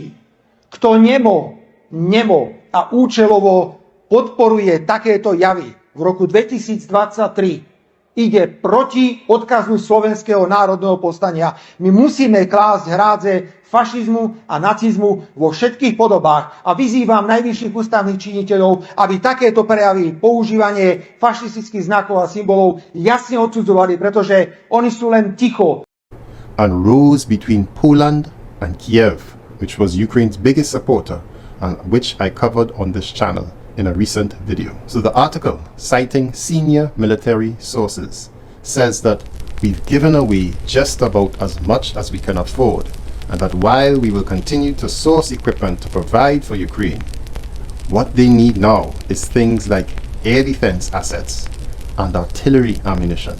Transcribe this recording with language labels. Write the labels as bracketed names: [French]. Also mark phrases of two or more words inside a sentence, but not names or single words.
[Slovak] Kto nemo a účelovo podporuje takéto javy v roku 2023, ide proti odkazu slovenského národného povstania. My musíme klásť hrádze fašizmu a nacizmu vo všetkých podobách a vyzývam najvyšších ústavných činiteľov, aby takéto prejavy, používanie fašistických znakov a symbolov jasne odsudzovali, pretože oni sú len ticho. [English] And rose between Poland and Kiev, which was Ukraine's biggest supporter and which I covered on this channel in a recent video. So the article, citing senior military sources, says that we've given away just about as much as we can afford, and that while we will continue to source equipment to provide for Ukraine, what they need now is things like air defense assets and artillery ammunition.